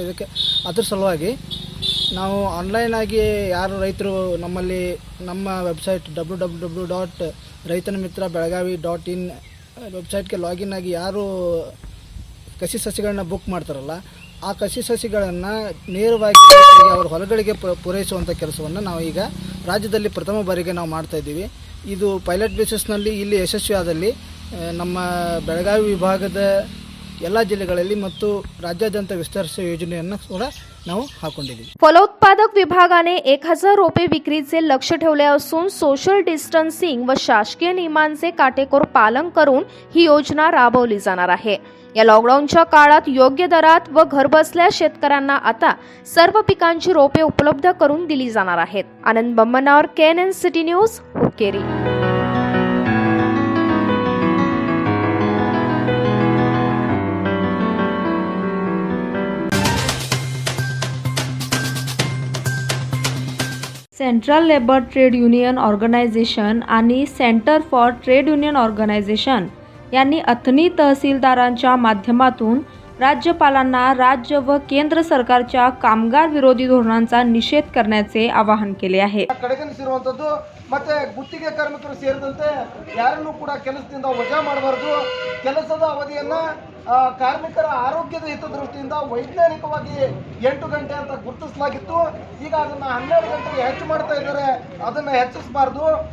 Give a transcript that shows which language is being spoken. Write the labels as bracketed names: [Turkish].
[Kannada] ಇದಕ್ಕೆ ಅದ್ರ ಸಲುವಾಗಿ ನಾವು ಆನ್ಲೈನಾಗಿ ಯಾರು ರೈತರು ನಮ್ಮಲ್ಲಿ ನಮ್ಮ ವೆಬ್ಸೈಟ್ www.raitanamitra.belagavi.in ವೆಬ್ಸೈಟ್ಗೆ ಲಾಗಿನ್ ಆಗಿ ಯಾರು ಕಸಿ ಸಸಿಗಳನ್ನ ಬುಕ್ ಮಾಡ್ತಾರಲ್ಲ, ಆ ಕಸಿ ಸಸಿಗಳನ್ನು ನೇರವಾಗಿ ರೈತರಿಗೆ ಅವರ ಹೊಲಗಳಿಗೆ ಪೂರೈಸುವಂಥ ಕೆಲಸವನ್ನು ನಾವು ಈಗ ರಾಜ್ಯದಲ್ಲಿ ಪ್ರಥಮ ಬಾರಿಗೆ ನಾವು ಮಾಡ್ತಾಯಿದ್ದೀವಿ. ಇದು ಪೈಲಟ್ ಬೇಸಿಸ್ನಲ್ಲಿ ಇಲ್ಲಿ ಯಶಸ್ವಿ ಆದಲ್ಲಿ ನಮ್ಮ ಬೆಳಗಾವಿ ವಿಭಾಗದ ಎಲ್ಲ जिल्ह्याಗಳಲ್ಲಿ ಮತ್ತು ರಾಜ್ಯಾದ್ಯಂತ विस्तारित योजनेಯನ್ನು ಕೂಡ ನಾವು हाಕೊಂಡಿದ್ದೀವಿ. [Marathi] फलोत्पादक विभागाने 1000 रोपे विक्रीचे लक्ष्य ठेवले असून सोशल डिस्टन्सिंग व शासकीय नियमांचे काटेकोर पालन करून ही योजना राबवली जाणार आहे. या लॉकडाऊनच्या काळात योग्य दरात व घरबसल्या शेतकऱ्यांना आता सर्व पिकांची रोपे उपलब्ध करून दिली जाणार आहेत. आनंद बम्मनावर, KNN city news, Hukkeri. Central labour trade union organisation आणि centre for trade union organisation यांनी अथणी तहसीलदारांच्या माध्यमातून राज्यपालांना राज्य व केंद्र सरकारच्या कामगार विरोधी धोरणांचा निषेध करण्याचे आवाहन केले आहे. [Kannada] ಕಡೆಗಣಿಸಿರುವಂಥದ್ದು ಮತ್ತು ಗುತ್ತಿಗೆ ಕಾರ್ಮಿಕರು ಸೇರಿದಂತೆ ಯಾರನ್ನೂ ಕೂಡ ಕೆಲಸದಿಂದ ವಜಾ ಮಾಡಬಾರ್ದು. ಕೆಲಸದ ಅವಧಿಯನ್ನು ಕಾರ್ಮಿಕರ ಆರೋಗ್ಯದ ಹಿತದೃಷ್ಟಿಯಿಂದ ವೈಜ್ಞಾನಿಕವಾಗಿ 8 ಗಂಟೆ ಅಂತ ಗುರುತಿಸಲಾಗಿತ್ತು. ಈಗ ಅದನ್ನು 12 ಗಂಟೆಗೆ ಹೆಚ್ಚು ಮಾಡ್ತಾ ಇದ್ದಾರೆ. ಅದನ್ನು ಹೆಚ್ಚಿಸಬಾರ್ದು.